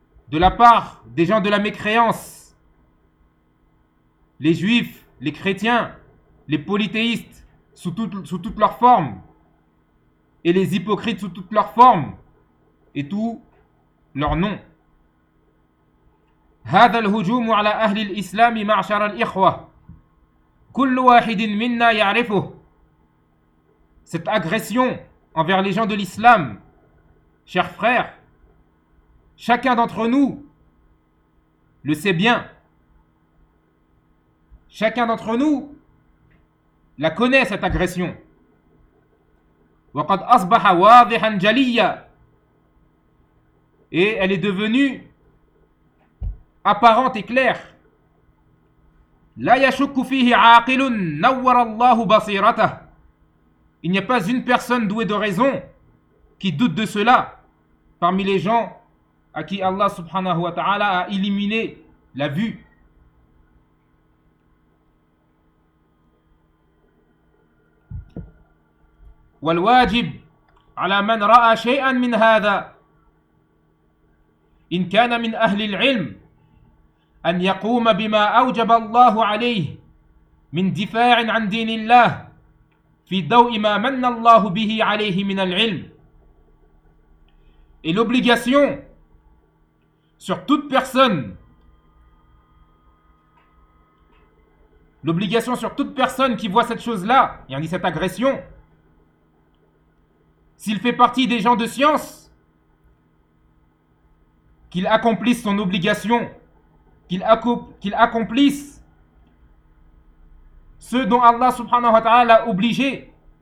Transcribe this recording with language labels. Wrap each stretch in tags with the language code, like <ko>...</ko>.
<fr>de la part des gens de la mécréance, les juifs, les chrétiens, les polythéistes sous toutes leurs formes, et les hypocrites sous toutes leurs formes, et tous leurs noms.</fr> <ar>هذا الهجوم على أهل الإسلام معشر الإخوة كل واحد منا يعرفه.</ar> <fr>Cette agression envers les gens de l'islam, chers frères, chacun d'entre nous le sait bien. Chacun d'entre nous la connaît, cette agression.</fr> <ar>وقد أصبح واضحا جليا.</ar> <fr>Et elle est devenue apparente et claire.</fr> <ar>لا يشك فيه عاقل نور الله بصيرته.</ar> <fr>Il n'y a pas une personne douée de raison qui doute de cela parmi les gens à qui Allah subhanahu wa ta'ala a illuminé la vue.</fr> <ar>والواجب على من رأى شيئا من هذا إن كان من أهل العلم أن يقوم بما أوجب الله عليه من دفاع عن دين الله في ضوء ما من الله به عليه من العلم.</ar> <fr>Et l'obligation sur toute personne, l'obligation sur toute personne qui voit cette chose-là, yani cette agression, s'il fait partie des gens de science, qu'il accomplisse son obligation, qu'il accomplisse ce dont Allah subhanahu wa ta'ala l'a obligé</fr>